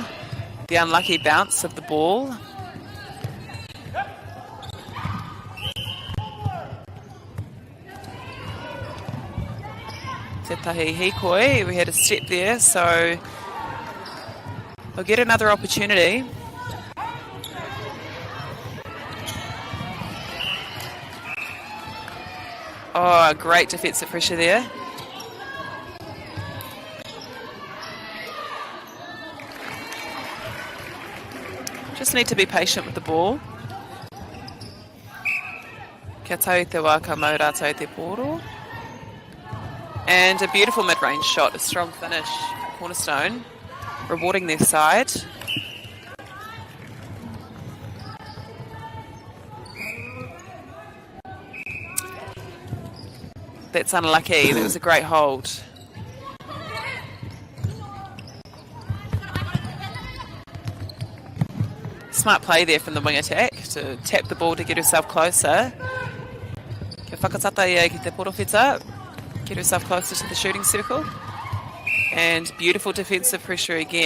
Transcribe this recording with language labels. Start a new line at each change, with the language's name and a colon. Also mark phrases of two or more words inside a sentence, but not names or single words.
English: The unlucky bounce of the ball.
Māori: Te tahi hikoi,
English: we had a step there, so we'll get another opportunity. Oh, great defensive pressure there. Just need to be patient with the ball.
Māori: Kia tau te wā ka mau rātou te poro.
English: And a beautiful mid-range shot, a strong finish for Cornerstone, rewarding their side. That's unlucky. That was a great hold. Smart play there from the wing attack to tap the ball to get herself closer.
Māori: Kia whakatata ia ki te porowhita.
English: Get herself closer to the shooting circle. And beautiful defensive pressure again.